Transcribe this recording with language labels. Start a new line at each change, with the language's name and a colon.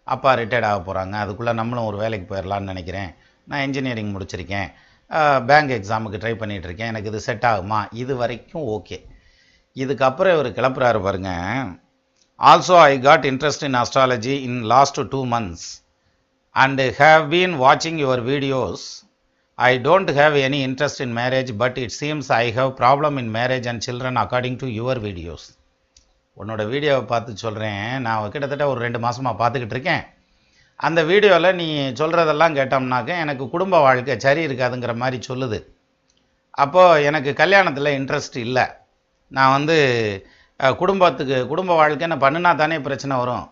Tamil: அப்பா ரிட்டையர்ட் ஆக போகிறாங்க, அதுக்குள்ளே நம்மளும் ஒரு வேலைக்கு போயிடலான்னு நினைக்கிறேன், நான் இன்ஜினியரிங் முடிச்சிருக்கேன், பேங்க் எக்ஸாமுக்கு ட்ரை பண்ணிகிட்ருக்கேன், எனக்கு இது செட் ஆகுமா, இது வரைக்கும் ஓகே. இதுக்கப்புறம் இவர் கிளப்புறாரு பாருங்க.
English: Also I got interest in astrology in last 2 months and have been watching your videos. I don't have any interest in marriage, but it seems I have problem in marriage and children according to your videos.
Tamil: உன்னோட வீடியோவை பார்த்து சொல்கிறேன், நான் கிட்டத்தட்ட ஒரு 2 மாதமாக பார்த்துக்கிட்டு இருக்கேன். அந்த வீடியோவில் நீ சொல்கிறதெல்லாம் கேட்டோம்னாக்க எனக்கு குடும்ப வாழ்க்கை சரி இருக்காதுங்கிற மாதிரி சொல்லுது. அப்போது எனக்கு கல்யாணத்தில் இன்ட்ரெஸ்ட் இல்லை. நான் குடும்ப வாழ்க்கைன்னு பண்ணினா தானே பிரச்சனை வரும்.